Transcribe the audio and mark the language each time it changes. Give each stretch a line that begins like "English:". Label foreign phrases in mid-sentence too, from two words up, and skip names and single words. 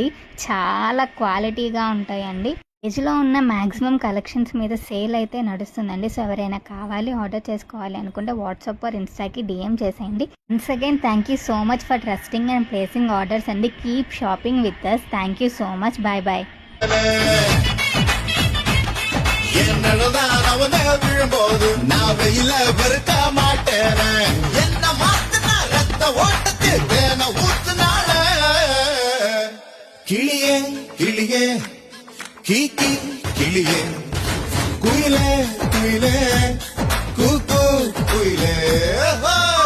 Telugu: చాలా క్వాలిటీగా ఉంటాయండి. పేజ్లో ఉన్న
English: maximum collections
Telugu: మీద సేల్ అయితే నడుస్తుందండి. సో ఎవరైనా కావాలి ఆర్డర్ చేసుకోవాలి అనుకుంటే వాట్సాప్ ఆర్ ఇన్స్టాకి డిఎం చేసేయండి.
English: once again thank you so much for trusting and placing orders అండి. Keep shopping with us. Thank you so much. Bye bye.
Tamil: விழும்போது நான் வெயில வெறுக்க மாட்டேன். என்ன மாத்தின ரத்த ஓட்டத்தை வேண ஊத்துனால கிளியே கிளியே கீக்கி கிளியே குயிலே குயிலே கூ குயிலே